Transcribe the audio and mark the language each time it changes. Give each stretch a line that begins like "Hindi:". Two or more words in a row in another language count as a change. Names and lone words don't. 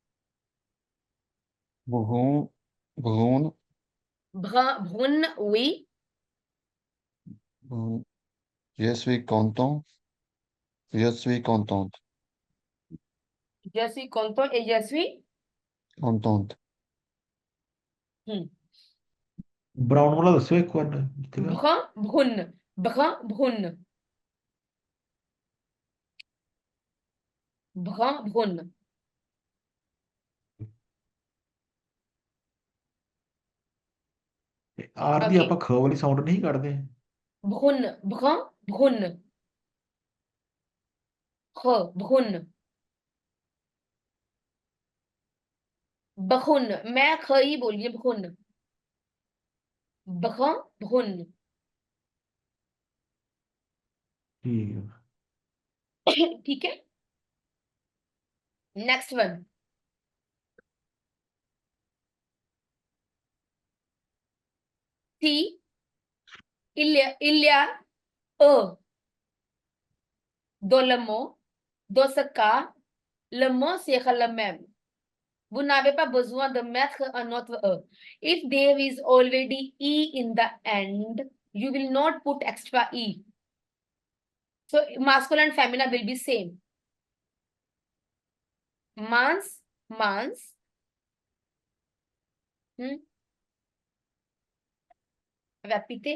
French: Brun. Brun. Brun, brune, oui. Brun. Je suis content. Je suis contente. Je suis content et je suis. Contente. Hmm.
Punjabi: ਬਰਾਊਨ ਵਾਲਾ ਦੱਸਿਓ ਇੱਕ ਵਾਰ ਜਿੱਤੇਗਾ
French: Brun, brune. Brun, brune. Brun, brune.
Punjabi: ਆਰ ਦੀ Okay. ਆਪਾਂ ਖ ਵਾਲੀ ਸਾਊਂਡ ਨਹੀਂ ਕੱਢਦੇ
French: Brune, brun, brune. Brune. Brune.
Hindi: मैं ख ही बोलिए
French: brune. Brun, brune.
Punjabi: ਠੀਕ ਹੈ
Hindi: ठीक है.
English: Next one.
French: Si, il y a dans le mot, dans ce cas, le mot sera le même. Vous n'avez pas besoin de mettre un autre E.
English: If there is already E in the end, you will not put extra E. So masculine and feminine will be same.
French: Mans, mans.
English: Repeat.